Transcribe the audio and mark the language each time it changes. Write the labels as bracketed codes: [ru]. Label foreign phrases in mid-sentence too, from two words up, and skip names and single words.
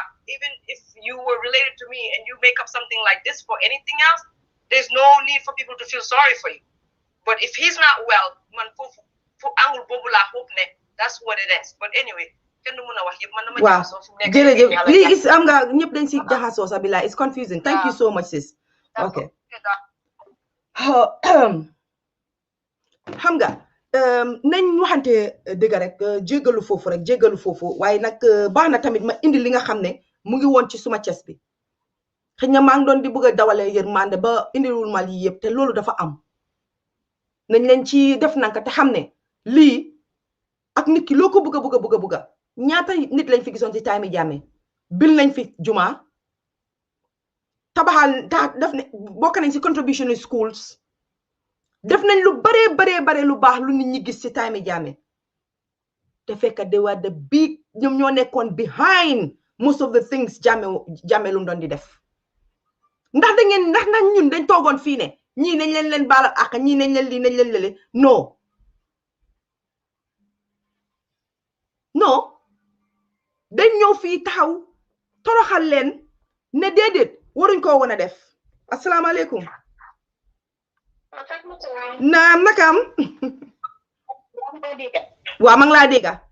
[en] Even if you were related to me and you make up something like this for anything else, there's no need for people to feel sorry for you. But if he's not well, man, that's what it is. But anyway, wow. It's confusing. Thank you so much, sis. Okay. [wo] Xam nga nañ waxante dëgg rek jégalu foofu waaye nag baax na tamit ma indi li nga xam ne mu ngi woon ci suma ces bi xëy na maa ngi doon di bëgg a dawale yërmande ba indiwul ma lii yëpp te loolu dafa am nañ leen ci def nanka te xam ne lii ak nit ki loo ko bëgg ñaata nit lañ fi gisoon ci Time Jammeh bil nañ fi juma tabaxal def ne bokk nañ ci [en] contribution schools [wo] def nañ lu bare lu baax lu nit ñi gis ci Time Jammeh te fekk [en] they were the big [wo] ñoom ñoo nekkoon behind most of the things Jammeh lu doon di def ndax ñun dañ toogoon fii ne ñii nañ leen baalal ak ñii nañ leen lii nañ leen lele non dañ ñëw fii taxaw toroxal leen ne déedéet waruñ ko woon a def asalaamaaleykum naam nakam waaw ma ngi laa dégga